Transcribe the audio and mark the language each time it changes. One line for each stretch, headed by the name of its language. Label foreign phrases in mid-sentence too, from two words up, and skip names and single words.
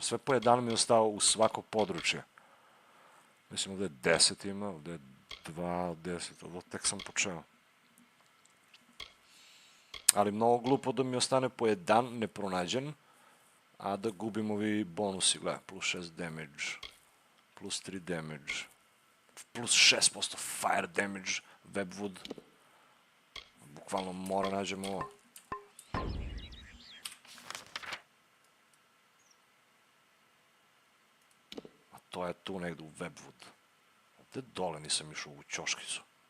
Bosnian: Sve po jedan mi je ostao u svako područje. Mislim, ovdje je 10 ima, ovdje je 2 od 10, ovo tek sam počeo. Ali mnogo glupo da mi ostane po jedan nepronađen, a da gubim ovi bonusi, gledaj,
English: plus 6 damage, plus 3 damage, plus 6% fire damage, Webwood.
Bosnian: Bukvalno mora nađemo ovo. A to je tu negdje u Webwood. Ovdje dole nisam išao u ćoškicu.